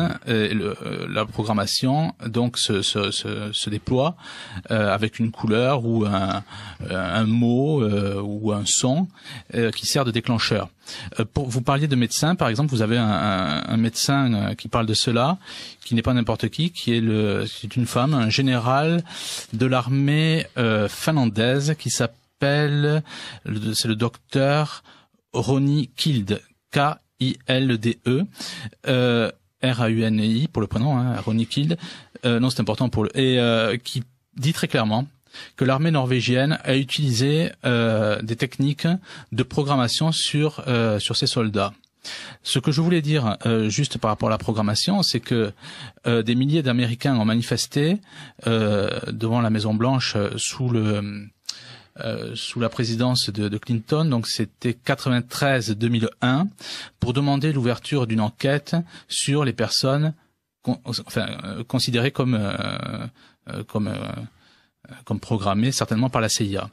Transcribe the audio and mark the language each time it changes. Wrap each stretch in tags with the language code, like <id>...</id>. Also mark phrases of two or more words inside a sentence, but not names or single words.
<fr>La programmation donc se déploie avec une couleur ou un mot ou un son qui sert de déclencheur. Vous parliez de médecin, par exemple, vous avez un médecin qui parle de cela, qui n'est pas n'importe qui c'est une femme, un général de l'armée finlandaise qui s'appelle, c'est le docteur Roni Kilde, K-I-L-D-E, R-A-U-N-I pour le prénom, Roni Kilde, non c'est important qui dit très clairement que l'armée norvégienne a utilisé des techniques de programmation sur ses soldats. Ce que je voulais dire juste par rapport à la programmation, c'est que des milliers d'Américains ont manifesté devant la Maison Blanche sous la présidence de Clinton, donc c'était 93-2001, pour demander l'ouverture d'une enquête sur les personnes considérées comme programmées certainement par la CIA.</fr>